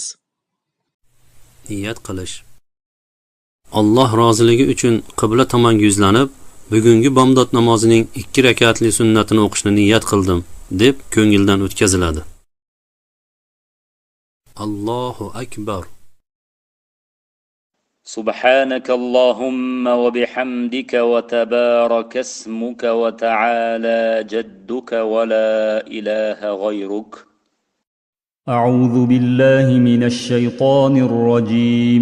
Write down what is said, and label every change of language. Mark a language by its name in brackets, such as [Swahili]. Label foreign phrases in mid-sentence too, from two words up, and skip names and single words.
[Uzbek] Niyat qilish. Alloh roziligi uchun qibla tomon yuzlanib, bugungi bomdod namozining 2 rakatli sunnatini o'qishni niyat qildim deb ko'ngildan o'tkaziladi. [Arabic] الله أكبر. سبحانك اللهم وبحمدك وتبارك اسمك وتعالى جدك ولا إله غيرك. أعوذ بالله من الشيطان الرجيم.